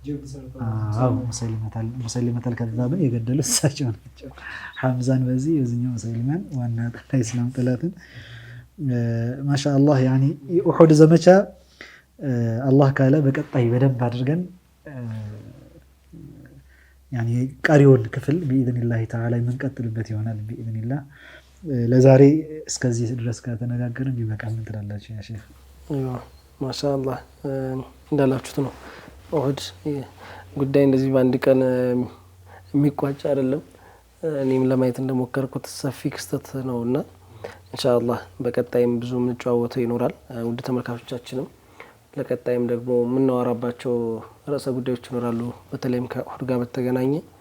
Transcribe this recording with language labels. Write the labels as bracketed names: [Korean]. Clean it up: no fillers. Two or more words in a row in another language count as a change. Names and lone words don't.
[Amharic] ሙሰይሊመተል ከዛብን የገደሉት እሳቸው ናቸው። ሐምዛን በዚህ የዚህኛው ሙሰይሊማን ዋና ኢስላም ጠላትን ማሻአላህ ያኒ የኡሁድ ዘመቻ አላህ ካለ በቀጣይ በደንብ አድርገን ያኒ ቀሪውን ክፍል [Arabic] بإذن الله تعالى [Amharic] የምንቀጥልበት ይሆናል بإذنillah። ለዛሬ እስከዚህ ድረስ ከተነጋገርን ይበቃል። ምን ትላላችሁ [Arabic] يا شيخ? [Amharic] ማሻአላህ እንዳላችሁት ነው። ኡሁድ ጉዳይ እንደዚህ በአንድ ቀን የሚቋጭ አይደለም። እኔም ለማየት እንደሞከርኩት ሰፊ ክስተት ነውና ኢንሻአላህ በቀጣይም ብዙ የምንጨዋወተው ይኖራል። ውድ ተመልካቾቻችንም ለቀጣይም ደግሞ የምናወራባቸው ርዕሰ ጉዳዮች ይኖራሉ። በተለይም ከኡሁድ ጋር በተገናኘ